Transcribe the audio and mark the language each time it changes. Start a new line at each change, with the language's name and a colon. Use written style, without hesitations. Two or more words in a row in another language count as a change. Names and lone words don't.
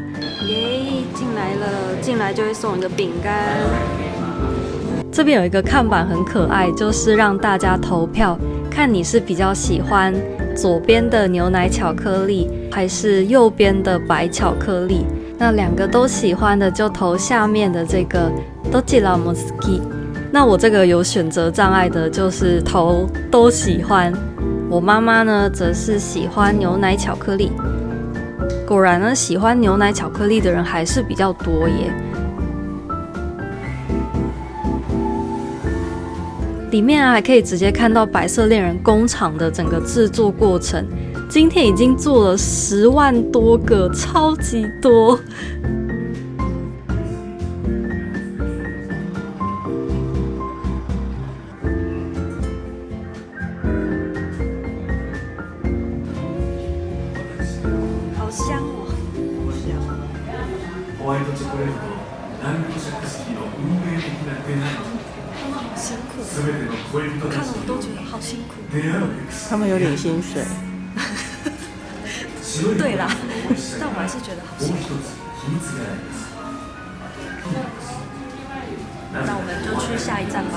Chinese: 耶，进来了，进来就会送一个饼干。这边有一个看板很可爱，就是让大家投票，看你是比较喜欢左边的牛奶巧克力，还是右边的白巧克力。那两个都喜欢的就投下面的这个
Japanese: どちらも好き。
Chinese: 那我这个有选择障碍的，就是投都喜欢。我妈妈呢，则是喜欢牛奶巧克力。果然呢，喜欢牛奶巧克力的人还是比较多耶。里面啊，还可以直接看到白色恋人工厂的整个制作过程。今天已经做了10万多个，超级多。好香哦！
Japanese: ホワイトチョコレートとラングドシャク式の運命的なデザイン。
Chinese: 他们好辛苦，我看了我都觉得好辛苦。他们有领薪水。对啦，但我还是觉得好辛苦。那我们就去下一站吧。